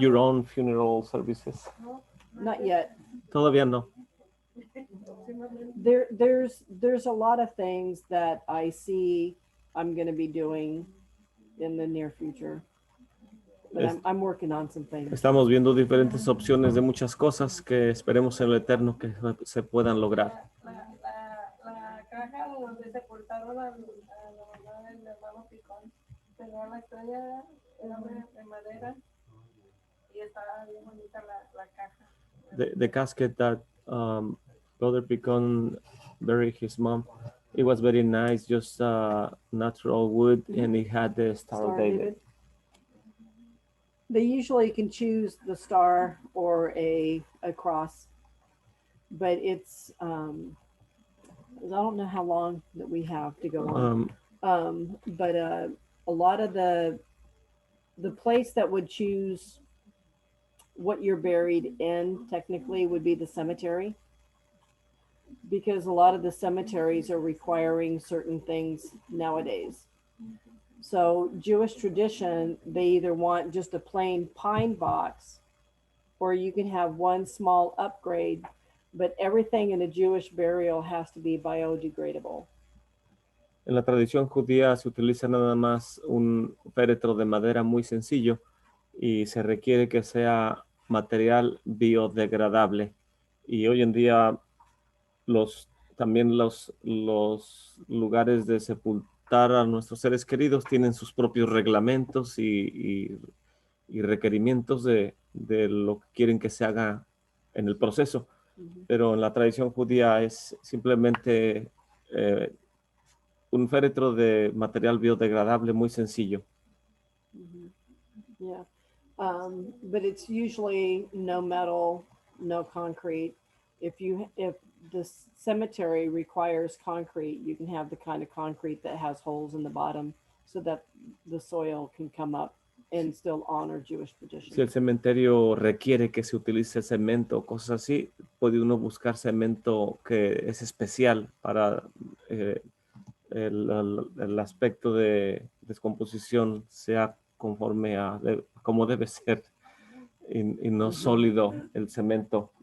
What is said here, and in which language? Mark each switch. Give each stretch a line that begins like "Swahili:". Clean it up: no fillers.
English: your own funeral services? No, Not yet.
Spanish: Todavía no.
English: There's a lot of things that I see I'm going to be doing in the near future. But I'm working on some things.
Spanish: Estamos viendo diferentes opciones de muchas cosas que esperemos en lo eterno que se puedan lograr. La caja donde sepultaron a la mamá del hermano Picón, tenía la estrella, era de madera y estaba bien bonita la caja.
English: The casket that Brother Picon buried his mom, it was very nice, just natural wood, and it had the Star of David. They usually can choose the star or a cross, but it's I don't know how long that we have to go on. But a lot of the place that would choose what you're buried in technically would be the cemetery, because a lot of the cemeteries are requiring certain things nowadays. So Jewish tradition, they either want just a plain pine box, or you can have one small upgrade, but everything in a Jewish burial has to be biodegradable.
Spanish: En la tradición judía se utiliza nada más un féretro de madera muy sencillo y se requiere que sea material biodegradable. Y hoy en día también los lugares de sepultar a nuestros seres queridos tienen sus propios reglamentos y requerimientos de lo que quieren que se haga en el proceso. Pero en la tradición judía es simplemente un féretro de material biodegradable muy sencillo.
English: Yeah. But it's usually no metal, no concrete. If the cemetery requires concrete, you can have the kind of concrete that has holes in the bottom so that the soil can come up and still honor Jewish tradition.
Spanish: Si el cementerio requiere que se utilice cemento o cosas así, puede uno buscar cemento que es especial para el aspecto de descomposición sea conforme a como debe ser y no sólido el cemento.